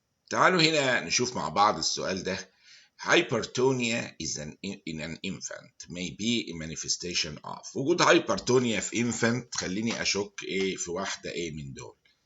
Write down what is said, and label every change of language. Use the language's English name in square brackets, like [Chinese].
[Arabic] تعالوا هنا نشوف مع بعض السؤال ده. [English] Hypertonia is in an infant may be a manifestation of. [Arabic] وجود hypertonia في infant خليني أشك إيه في واحدة إيه من دول.